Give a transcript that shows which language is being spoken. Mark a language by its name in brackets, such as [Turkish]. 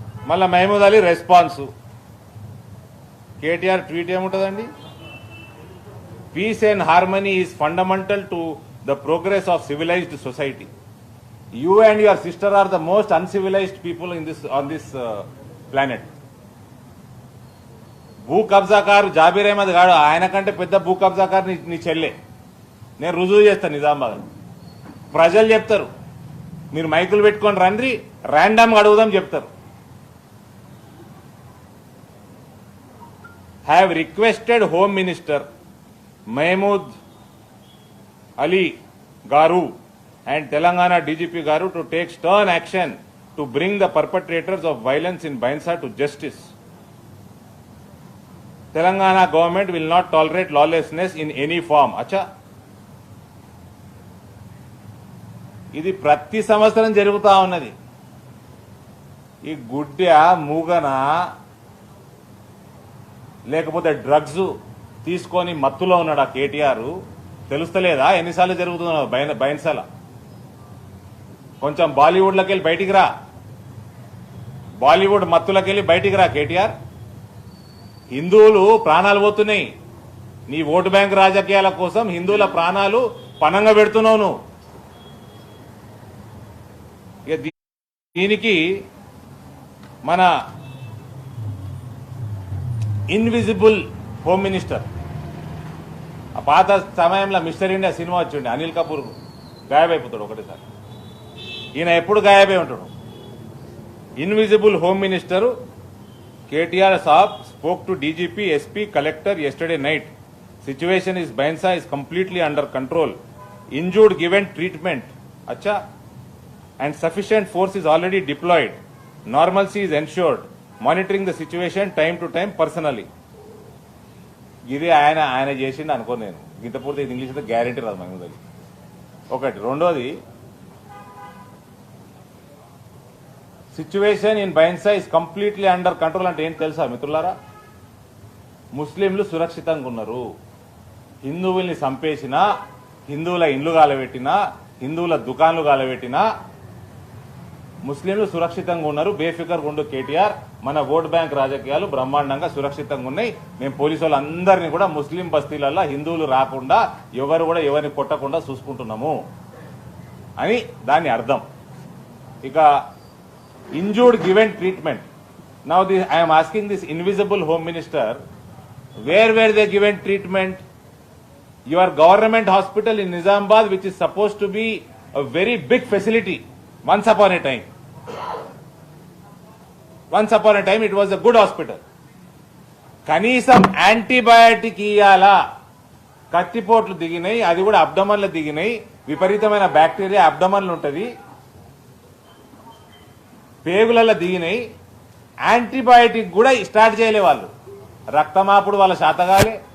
[Telugu] మళ్ళా Mahmood Ali response. KTR tweet ఏముంటుందండి? [English] Peace and harmony is fundamental to the progress of civilised society. You and your sister are the most uncivilized people on this planet. [Telugu] భూ కబ్జాకారు జాబీర్ అహ్మద్ గాడు, ఆయన కంటే పెద్ద భూ కబ్జాకారు నీ చెల్లె. నేను రుజువు చేస్తాను నిజామాబాద్. ప్రజలు చెప్తారు, మీరు మైకులు పెట్టుకొని రండి, ర్యాండమ్గా అడుగుదాం చెప్తారు. [English] Have requested home minister Mahmood Ali garu and Telangana DGP Garu to take stern action to bring the perpetrators of violence in Bainsa to justice. Telangana government will not tolerate lawlessness in any form. [Telugu] Acha, ఇది ప్రతి సంవత్సరం జరుగుతా ఉన్నది. ఈ గుడ్డ మూగన లేకపోతే drugs తీసుకొని మత్తులో ఉన్నాడు ఆ కేటీఆర్. తెలుస్తలేదా ఎన్నిసార్లు జరుగుతుందో బైన్సాల? కొంచెం బాలీవుడ్లోకి వెళ్ళి బయటికి రా, బాలీవుడ్ మత్తులోకి వెళ్ళి బయటికి రా కేటీఆర్. హిందువులు ప్రాణాలు పోతున్నాయి. నీ ఓటు బ్యాంక్ రాజకీయాల కోసం హిందువుల ప్రాణాలు పణంగా పెడుతున్నావు నువ్వు. ఇక దీనికి మన ఇన్విజిబుల్ హోమ్ మినిస్టర్, ఆ పాత సమయంలో మిస్టర్ ఇండియా సినిమా వచ్చిండే, అనిల్ కపూర్ గాయబైపోతాడు ఒకటేసారి. ఈయన ఎప్పుడు గాయబై ఉంటాడు. [English] Invisible home minister KTR saab spoke to DGP, SP, collector yesterday night. Situation is Bainsa is completely under control. Injured given treatment. Acha. And sufficient force is already deployed. Normalcy is ensured. Monitoring the situation time to time personally. [Telugu] ఇది ఆయన చేసిండు అనుకో. నేను ఇంత పూర్తి English అయితే guarantee రాదు మహమూద్ అలీ. ఒకటి. రెండోది, [English] situation in Bhainsa is completely under control [Telugu] అంటే ఏం తెలుసా మిత్రులారా? ముస్లింలు సురక్షితంగా ఉన్నారు. హిందువుల్ని చంపేసినా, హిందువుల ఇండ్లు గాలబెట్టినా, హిందువుల దుకాన్లు గాలబెట్టినా ముస్లింలు సురక్షితంగా ఉన్నారు. బేఫికర్గా ఉండు కేటీఆర్. మన ఓట్ బ్యాంక్ రాజకీయాలు బ్రహ్మాండంగా సురక్షితంగా ఉన్నాయి. మేము పోలీసు వాళ్ళందరినీ కూడా ముస్లిం బస్తీలలో హిందువులు రాకుండా, ఎవరు కూడా ఎవరిని కొట్టకుండా చూసుకుంటున్నాము అని దాని అర్థం. ఇక [English] injured given treatment. Now I am asking this invisible home minister, where were they given treatment? Your government hospital in Nizamabad, which is supposed to be a very big facility, once upon a time it was a good hospital. [Telugu] కనీసం antibiotic ఇయ్యాలా? కత్తిపోట్లు దిగినాయి, అది కూడా అబ్డమన్లు దిగినాయి. విపరీతమైన bacteria అబ్డమన్లు ఉంటుంది, పేగులలో దిగినాయి. Antibiotic కూడా start చేయలే వాళ్ళు. రక్తమాపుడు వాళ్ళ శాతగాలే,